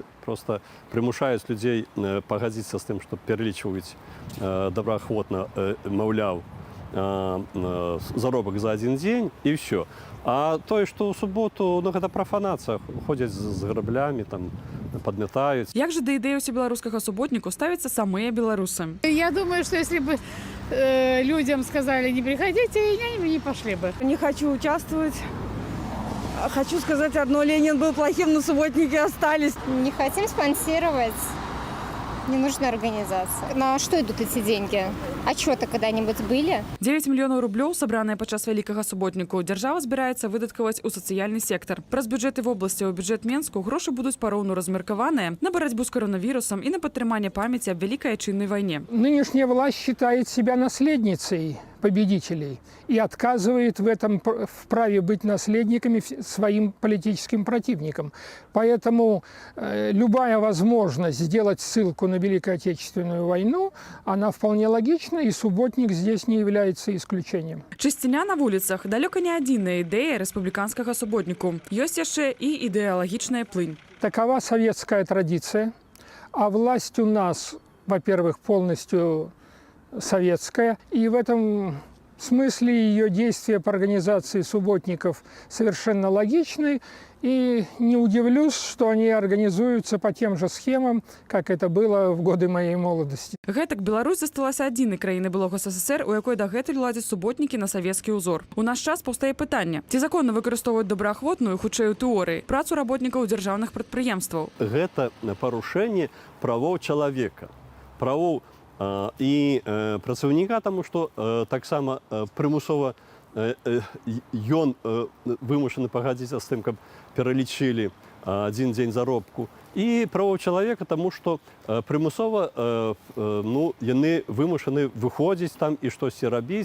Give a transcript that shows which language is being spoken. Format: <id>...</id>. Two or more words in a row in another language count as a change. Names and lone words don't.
<be>Просто прымушаюць людзей пагадзіцца з тым, што пералічваюць добраахвотна, маўляў, заробак за адзін дзень і ўсё. А тое, што ў суботу, гэта прафанацыя, ходзяць з граблямі, там, падмятаюць. Як жа да ідэі усебеларускага суботніку ставяцца самыя беларусы?</be> <ru>Я думаю, что если бы людям сказали не приходите, они не пошли бы. Не хочу участвовать. Хочу сказать одно: Ленин был плохим, но субботники остались. Не хотим спонсировать ненужную организацию. На что идут эти деньги? Отчеты когда-нибудь были?</ru> <be>9 мільёнаў рублёў, сабраныя падчас вялікага суботніку, дзяржава збіраецца выдаткаваць у сацыяльны сектар. Праз бюджэты вобласці ў бюджэт Менску грошы будуць пароўну размеркаваныя на барацьбу з коронавірусам і на падтрыманне памяці аб вялікай айчыннай вайне.</be> <ru>Нынешняя власть считает себя наследницей победителей и отказывает в этом в праве быть наследниками своим политическим противникам. Поэтому любая возможность сделать ссылку на Великую Отечественную войну, она вполне логична, и субботник здесь не является исключением.</ru> <be>Чысціня на вуліцах далёка не адзіная ідэя рэспубліканскага суботніку. Ёсць яшчэ і ідэалагічная плынь.</be> <ru>Такова советская традиция, а власть у нас, во-первых, полностью советская, и в этом смысле ее действия по организации субботников совершенно логичны, и не удивлюсь, что они организуются по тем же схемам, как это было в годы моей молодости.</ru> <be>Гэтак Беларусь засталася адзінай краінай былога СССР, у якой дагэтуль ладзяць суботнікі на савецкі ўзор. У наш час паўстае пытанне: ці законна выкарыстоўваць добраахвотную, хутчэй у тэорыі, працу работнікаў дзяржаўных прадпрыемстваў? Гэта парушэнне правоў чалавека, правоў і працаўніка, таму што таксама прымусова ён вымушаны пагадзіцца з тым, каб пералічылі адзін дзень заробку, і правоў чалавека, таму што прымусова яны вымушаны выходзіць там і штосьці рабіць.</be>